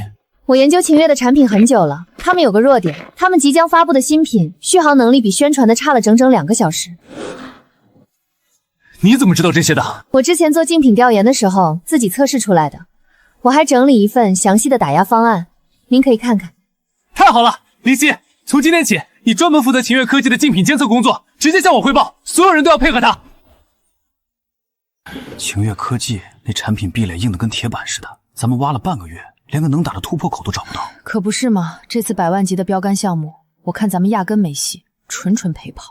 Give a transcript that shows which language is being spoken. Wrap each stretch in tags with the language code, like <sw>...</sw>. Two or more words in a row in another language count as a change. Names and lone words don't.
<zh>我研究秦越的產品很久了，他們有個弱點，他們即將發布的新品續航能力比宣傳的差了整整2個小時。你怎麼知道這些的？我之前做競品調研的時候自己測試出來的，我還整理一份詳細的打壓方案，您可以看看。太好了，林夕，從今天起，你專門負責秦越科技的競品監測工作，直接向我匯報，所有人都要配合他。秦越科技那產品壁壘硬得跟鐵板似的，咱們挖了半個月，連個能打的突破口都找不到。可不是嘛，這次100萬級的標杆項目，我看咱們壓根沒戲，純陪跑。</zh>